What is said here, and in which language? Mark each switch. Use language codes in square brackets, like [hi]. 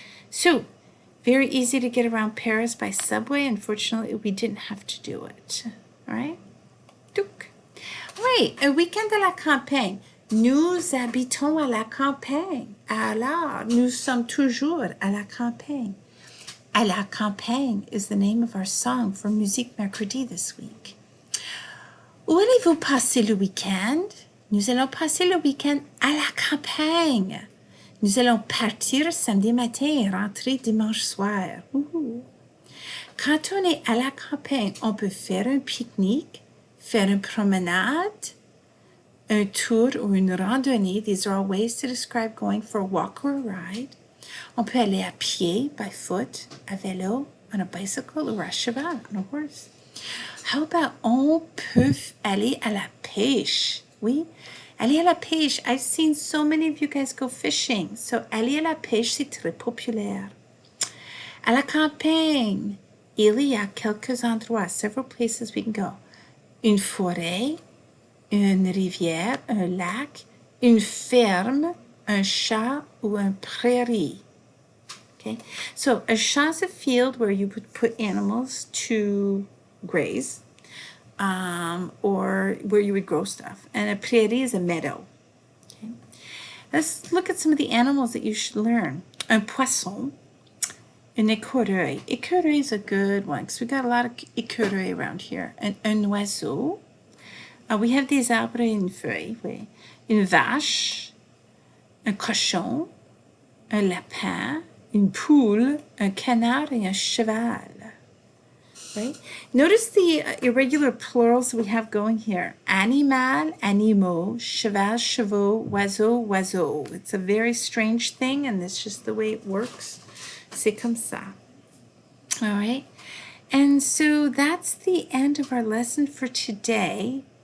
[en] So, very easy to get around Paris by subway. Unfortunately, we didn't have to do it. All right? [fr] Oui, un week-end à la campagne. Nous habitons à la campagne. Alors, nous sommes toujours à la campagne. [en] À la campagne is the name of our song for Musique Mercredi this week. [fr] Où allez-vous passer le week-end? Nous allons passer le week-end à la campagne. Nous allons partir samedi matin et rentrer dimanche soir. Quand on est à la campagne, on peut faire un pique-nique, faire une promenade, un tour ou une randonnée. [en] These are all ways to describe going for a walk or a ride. [fr] On peut aller à pied, [en] by foot, [fr] à vélo, [en] on a bicycle [fr] ou à cheval, [en] on a horse. How about [fr] on peut aller à la pêche? Oui, aller à la pêche. [en] I've seen so many of you guys go fishing. [fr] So, aller à la pêche, c'est très populaire. À la campagne, il y a quelques endroits, [en] several places we can go. [fr] Une forêt, une rivière, un lac, une ferme, un champ ou un prairie. [en] Okay, so a champ is a field where you would put animals to graze, or where you would grow stuff. And a prairie is a meadow. Okay, let's look at some of the animals that you should learn. [fr] Un poisson, un écureuil. [en] Écureuil is a good one because we got a lot of écureuils around here. [fr] Un oiseau. [en] We have [fr] des arbres et une feuille. Oui. Une vache, un cochon, un lapin, une poule, un canard, et un cheval. [en] Right? Notice the irregular plurals we have going here. Animal, animaux, cheval, chevaux, oiseau, oiseau. It's a very strange thing, and it's just the way it works. [fr] C'est comme ça. [en] All right? And so that's the end of our lesson for today.